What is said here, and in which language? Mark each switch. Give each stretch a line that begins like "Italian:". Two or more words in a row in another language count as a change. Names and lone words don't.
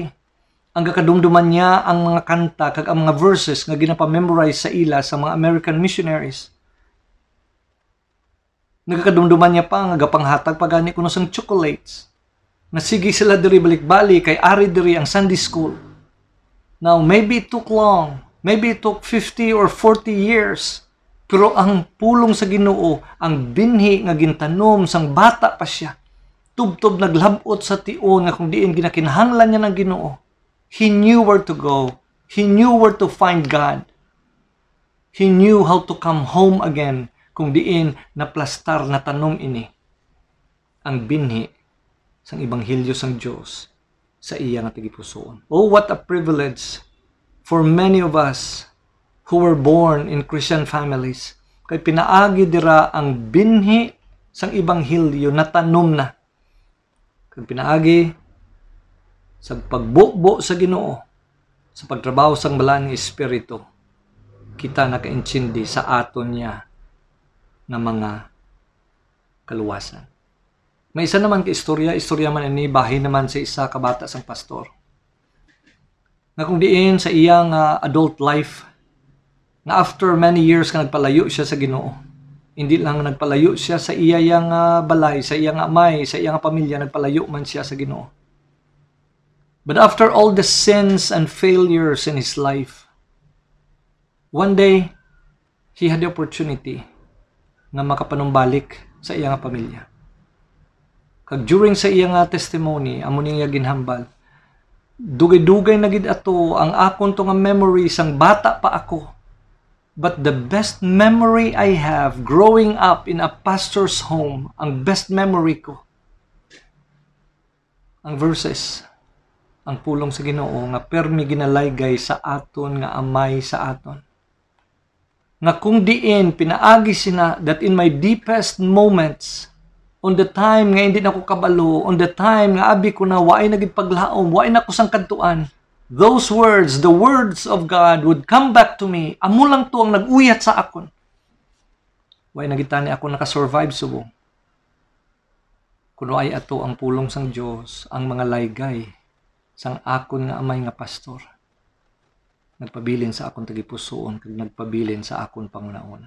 Hiligaynon: Ang gakadumduman niya ang mga kanta kag ang mga verses nga ginapa-memorize sa ila sa mga
English: American missionaries.
Hiligaynon: Nagakadumduman niya pa nga gapanghatag pagani kuno sang chocolates. Nasigi sila diri balik-balik kay ari diri ang Sunday school.
English: Now, maybe it took long. Maybe it took 50 or 40 years.
Hiligaynon: Pero ang pulong sa Ginoo, ang binhi nga gintanom sang bata pa siya, tubtob naglabot sa tion nga kung diin ginakinahanglan niya ng Ginoo.
English: He knew where to go. He knew where to find God. He knew how to come home again
Hiligaynon: kung diin naplastar na tanom ini ang binhi sang Ebanghelyo sang Diyos sa iya nga tagipusoon.
English: Oh, what a privilege for many of us who were born in Christian families.
Hiligaynon: Kay pinaagi dira ang binhi sang Ebanghelyo na tanom na. Kay pinaagi sa pagbubo sa Ginoo, sa pagtrabaho sang balaan nga Espiritu, kita nakaintindi sa aton niya na mga kaluwasan. May isa naman ka istorya man ini, bahin naman sa isa kabata sang pastor. Na kung diin sa iyang
English: adult life,
Hiligaynon: na
English: after many years
Hiligaynon: ka nagpalayo siya sa Ginoo. Hindi lang nagpalayo siya sa iyang balay, sa iyang amay, sa iyang pamilya, nagpalayo man siya sa Ginoo.
English: But after all the sins and failures in his life, One day, he had the opportunity
Hiligaynon: nga makapanumbalik sa iya nga pamilya. Kag during sa iya nga testimony, amo niya ginhambal, dugay-dugay na gid ato ang akon to nga memories ang bata pa ako.
English: But the best memory I have growing up in a pastor's home,
Hiligaynon: ang
English: best memory
Hiligaynon: ko, ang verses, ang pulong sa Ginoo nga permi ginalaygay sa aton nga amay sa aton. Nga kung diin pinaagi sina
English: that in my deepest moments, on the time
Hiligaynon: nga hindi na ko kabalo,
English: on the time
Hiligaynon: nga abi ko na waay na gid paglaom, waay na ko sang kadtuan,
English: those words, the words of God would come back to me.
Hiligaynon: Amo lang to ang nag-uyat sa akon. Waay na gid tani ako nakasurvive subong. Kuno ay ato ang pulong sang Dios, ang mga laygay sang akon nga amay nga pastor. Nagpabilin sa akon tagipusoon kag nagpabilin sa akon pangunauna.